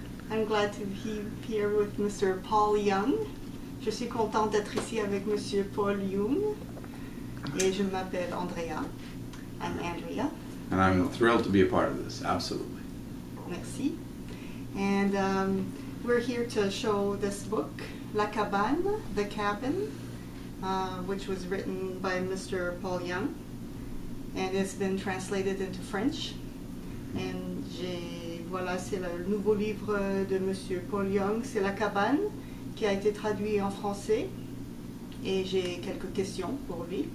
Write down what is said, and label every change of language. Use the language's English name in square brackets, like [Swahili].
[English] I'm glad to be here with Mr. Paul Young. [French] Je suis contente d'être ici avec Monsieur Paul Young. Et je m'appelle Andrea. [English] I'm Andrea. And I'm thrilled to be a part of this, absolutely. [French] Merci. [English] And we're here to show this book, La Cabane, The Cabin, which was written by Mr. Paul Young. And it's been translated into French. [French] And voilà, c'est le nouveau livre de Monsieur Paul Young, c'est La Cabane, qui a été traduit en français. Et j'ai quelques questions pour lui.